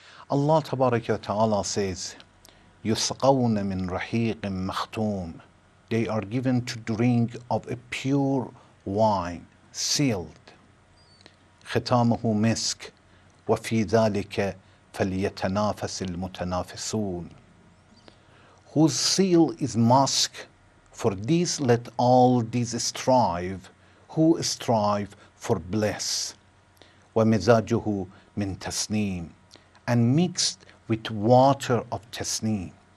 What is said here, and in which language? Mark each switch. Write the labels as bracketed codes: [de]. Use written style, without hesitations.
[en] Allah Tabaraka wa Ta'ala says, [ar] يسقون من رحيق مختوم. [en] They are given to drink of a pure wine, sealed. [ar] ختامه مسك وفي ذلك فليتنافس المتنافسون. [en] Whose seal is musk, for this let all these strive, who strive for bliss. [ar] ومزاجه من تسنيم, [en] and mixed with water of tasneem.